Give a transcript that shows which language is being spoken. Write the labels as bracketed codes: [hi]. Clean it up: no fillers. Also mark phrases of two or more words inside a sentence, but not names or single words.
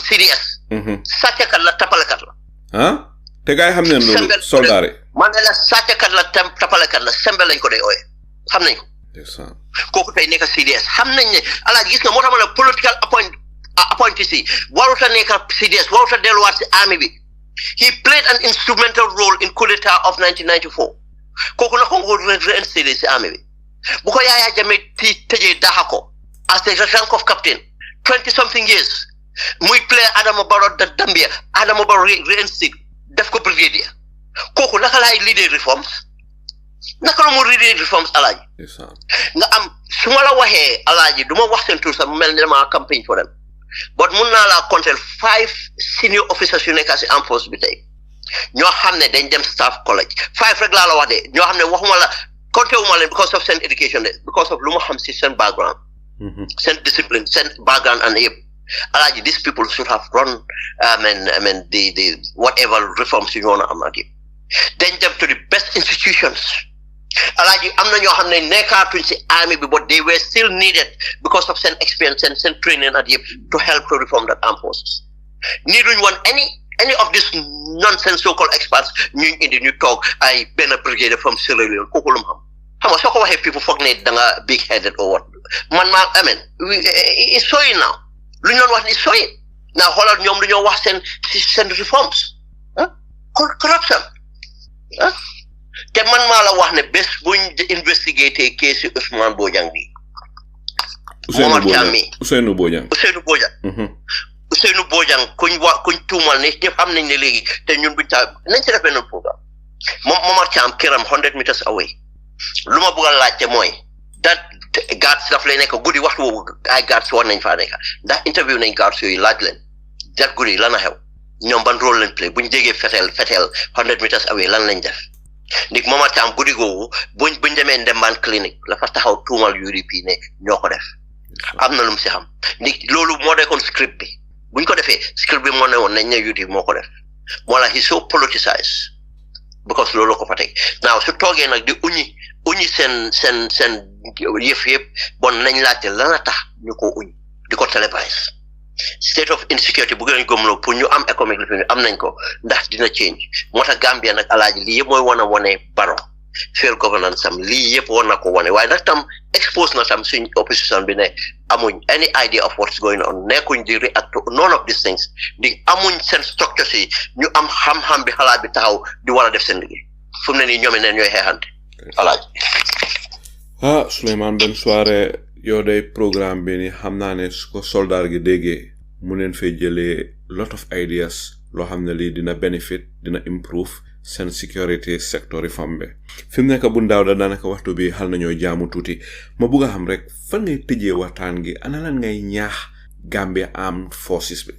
[wo] CDS sàccakat la tappalekat la te gars yi xam nañ loolu soldat yi man ne la sàccakat la tappalekat la sembe lañ ko dee ooye xam nañ ko kooku tey nekk CDS xam nañ ne alaaji gis nga moo tax ma ne [en] political appointees [wo] yi warut a nekk CDS warut a delluwaat si army bi [en] he played an instrumental role in coup d'état of 1994 [wo] kooku na ko nga réinstallé si army bi bu ko Yaya Jammeh tëjee daxa ko [en] as the rank of captain 20-something years [wo] muy play Adama Barrow da Gambia Adama Barrow réinstallé def ko brigadier kooku naka laay [en] leader reforms [wo] naka la mu [en] leader reforms [wo] alaaji nga am su ma la waxee alaaji du ma wax seen tur sax mu mel ni dama campagne [en] for them [wo] but mun naa laa compter 5 [en] senior officers [wo] yu nekk si [en] armed force [wo] bi tey ñoo xam ne dañ dem [en] staff college [wo] 5 rek laa la wax de ñoo xam ne waxuma la compter wu ma leen [en] because of [wo] seen education de [en] because of [wo] lu ma xam si seen background seen discipline seen background and yëpp alaaji [en] these people should have run the whatever reforms you want to [wo] am ak yëpp dañ dem [en] to the best institutions [wo] alaaji am na ñoo xam ne nekkaatuñ si army bi [en] but they were still needed because of [wo] seen experience and seen training at yëpp [en] to help to reform that armed forces [wo] needuñ woon [en] any of these nonsense so-called experts [wo] ñu indi ñu toog ay benn brigade [en] from Sierra Leone [wo] kooku lu mu xam nga soo ko waxee people foog ne da nga [en] big headed or what [wo] man maa [en] it's showing now [wo] lu ñu doon wax ni [en] showing now [wo] xoolal ñoom lu ñoo wax seen reforms corruption te man maa la wax ne bés buñ investigaté case Ousmane Bojang bi Momar Thiam mi Ousseynou Bojang kuñ tuumal ne ñëpp xam nañ ne léegi te ñun buñ nañ ci def benn programme Momar Thiam këram [en] 100 meters away [wo] lu ma bëgg a laajte mooy [en] that guards [wo] daf lay nekk guddi waxtu boobu ay guards war nañ faa nekk ndax interview nañ guards yooyu laaj leen that guddi lan a xew ñoom ban rôle lañ play buñ déggee fetel [en] 100 meters away [wo] lan lañ def ndik Momar Thiam guddi googu buñ demee Ndembaan clinique la fa taxaw tuumal UDP ne ñoo ko def am na lu mu si xam ndik loolu moo nekkoon script bi buñ ko defee script bi moo ne woon nañ ne UDP moo ko def moo la [en] he's so politicized because [wo] loolu ko fa teg now su toogee nag di uñi seen yëf yëpp bon nañ laajte lan a tax ñu ko uñ di ko télévise [en] state of insecurity [wo] bu gën a gëmloo pour ñu am économique li am nañ ko ndax dina change moo tax Gambia nag alaaji lii yëpp mooy wane Barrow [en] failed governance [wo] am lii yëpp war na ko wane waaye nag tam expose na tam suñ opposition bi ne amuñ [en] any idea of what's going on [wo] nekkuñ di [en] react to none of these things [wo] di amuñ seen structure si ñu am xam-xam bi xalaat bi taxaw di war a def seen liggéey fu mu ne nii ñoom neen ñooy xeexante alaaji Sulayman Ben Suwareh yow day programme bi ni xam naa ne su ko soldaar gi déggee mu neen fay jëlee [en] lot of ideas [wo] loo xam ne lii dina benefit dina improve seen [en] security sector reform [wo] bi fi mu nekk bu ndaaw da daanaka waxtu bi xal nañoo jaamu tuuti ma bugg a xam rek fan ngay tëjee waxtaan gi ana lan ngay ñaax Gambia Armed Forces bi